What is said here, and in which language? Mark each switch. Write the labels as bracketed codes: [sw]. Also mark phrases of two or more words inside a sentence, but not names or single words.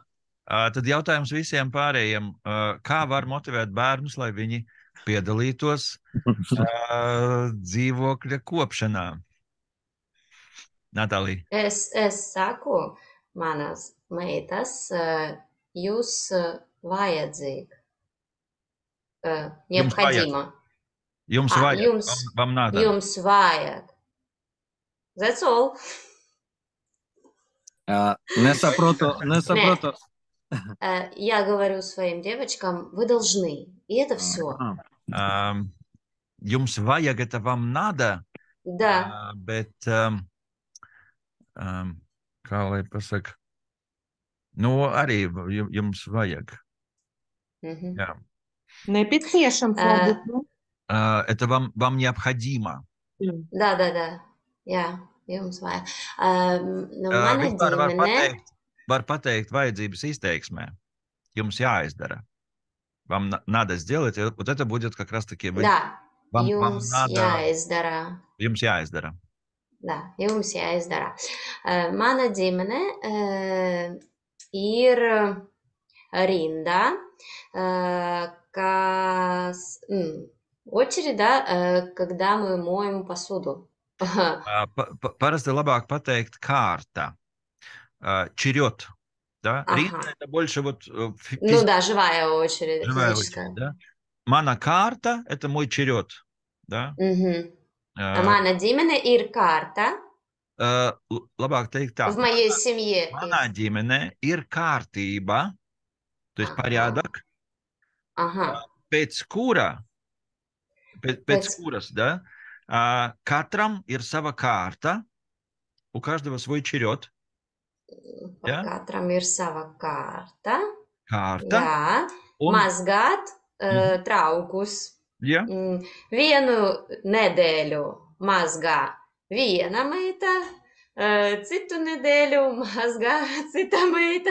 [lv] Tad jautājums visiem pārējiem. Kā var motivēt bērnus, lai viņi piedalītos dzīvokļa kopšanā? Natālija. Es saku, manas meitas, jūs vajadzīgi. [ru] Необходимо. [lv] Jums vajag. [ru] Вам надо. [lv] Jums vajag. [en] That's all. [lv] Nesaprotu. [ru] Я говорю своим девочкам, вы должны. И это все. [lv] Jums vajag, [ru] это вам надо. Да. [lv] Bet, kā lai pasaka, nu, arī jums vajag. Jā. Nepieciešams, varbūt, nu. [ru] Это вам необходимо. Да. [lv] Jā, jums vajag. Mana ģimene... Var pateikt vajadzības izteiksmē. Jums jāizdara. [ru] Вам надо сделать, вот это будет как раз-таки... Да, [lv] jums jāizdara. Jums jāizdara. Да, jums jāizdara. Mana ģimene ir rinda, kas... [ru] Очередь, да, когда мы моем посуду. [lv] Parasti labāk pateikt kārta. [ru] Черед. Да? Ринда это больше вот... Ну да, живая очередь. Живая очередь, да? [lv] Mana kārta [ru] – это мой черед. Да? [lv] Mana ģimene ir kārta. Labāk teikt tā. [ru] В моей семье. [lv] Mana ģimene ir kārtība, [ru] то есть порядок, [lv] pēc kuras, да, katram ir sava kārta, [ru] у каждого свой черед. [lv] Katram ir sava kārta. Kārta. Jā. Mazgāt traukus. Jā. Vienu nedēļu mazgā viena meita, citu nedēļu mazgā cita meita.